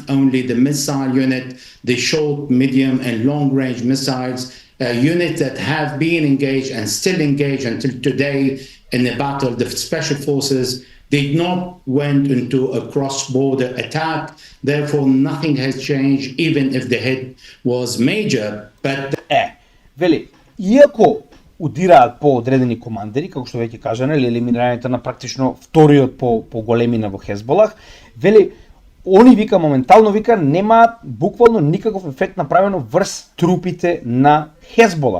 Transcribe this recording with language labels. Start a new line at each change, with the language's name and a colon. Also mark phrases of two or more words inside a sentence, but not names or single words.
English: Only the missile unit, the short, medium, and long-range missiles, units that have been engaged and still engaged until today in the battle. The special forces did not went into a cross-border attack. Therefore, nothing has changed, even if the hit was major. But
Macedonian: Вели, иако удираат по одредени командери, како што веќе кажа, нели, елиминирањето на практично вториот по големина во Хезболах, вели, они вика моментално вика немаат буквално никаков ефект направено врз трупите на Хезболах.